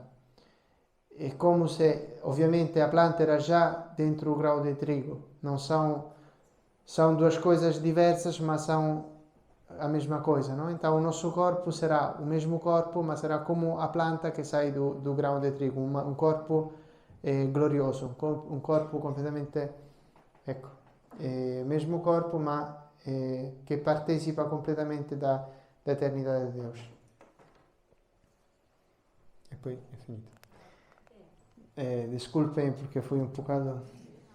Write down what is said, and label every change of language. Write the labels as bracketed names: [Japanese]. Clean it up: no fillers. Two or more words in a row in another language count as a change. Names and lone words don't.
[Portuguese] É como se, ovviamente, a planta era já dentro do grão de trigo. Não são duas coisas diversas, mas são a mesma coisa, não? Então o nosso corpo será o mesmo corpo, mas será como a planta que sai do grão de trigo, um corpo glorioso, um corpo completamente, ecco, mesmo corpo, [Italian] ma che partecipa completamente da eternità di Dio. E poi è finito. [Spanish] Disculpen perché fui un pocado...